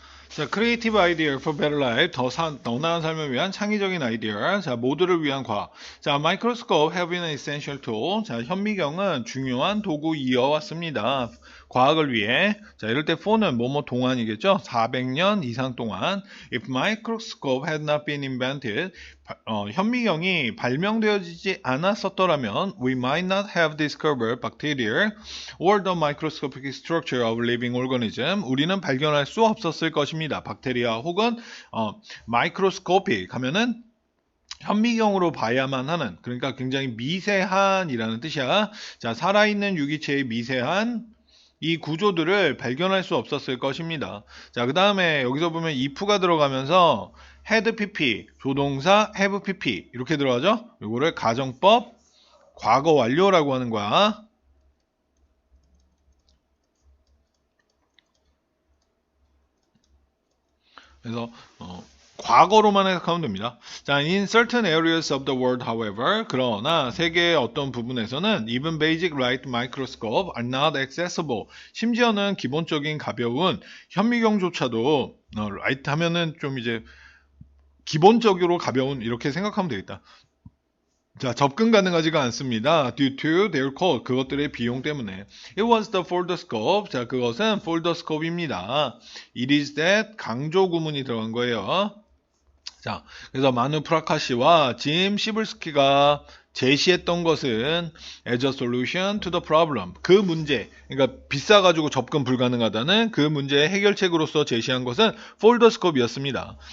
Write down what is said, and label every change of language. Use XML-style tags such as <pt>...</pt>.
<en>자, creative idea for better life.</en> <ko>더 나은 삶을 위한 창의적인 아이디어. 자, 모두를 위한 과학.</ko> <en>자, microscope have been an essential tool.</en> <ko>자, 현미경은 중요한 도구 이어왔습니다. 과학을 위해. 자, 이럴 때 for는 뭐뭐 동안이겠죠? 400년 이상 동안.</ko> <en>If microscope had not been invented,</en> <ko>현미경이 발명되어지지 않았었더라면</ko> <en>we might not have discovered bacteria or the microscopic structure of living organism.</en> <ko>우리는 발견할 수 없었을 것입니다. 박테리아 혹은 microscopic 하면은 현미경으로 봐야만 하는, 그러니까 굉장히 미세한이라는 뜻이야. 자, 살아있는 유기체의 미세한 이 구조들을 발견할 수 없었을 것입니다. 자, 그 다음에 여기서 보면 if가 들어가면서 had pp, 조동사 have pp 이렇게 들어가죠. 이거를 가정법 과거 완료라고 하는 거야. 그래서 과거로만 해석하면 됩니다.</ko> <en>자, in certain areas of the world, however,</en> <ko>그러나 세계의 어떤 부분에서는</ko> <en>even basic light microscope are not accessible.</en> <ko>심지어는 기본적인 가벼운 현미경조차도 light 하면은 좀 이제 기본적으로 가벼운 이렇게 생각하면 되겠다. 자, 접근 가능하지가 않습니다.</ko> <en>Due to their cost,</en> <ko>그것들의 비용 때문에.</ko> <en>It was the folderscope.</en> <ko>자, 그것은 folderscope입니다.</ko> <en>It is that</en> <ko>강조 구문이 들어간 거예요. 자, 그래서 마누 프라카시와 짐 시블스키가 제시했던 것은</ko> <en>as a solution to the problem.</en> <ko>그 문제, 그러니까 비싸가지고 접근 불가능하다는 그 문제의 해결책으로서 제시한 것은 folderscope이었습니다.</ko>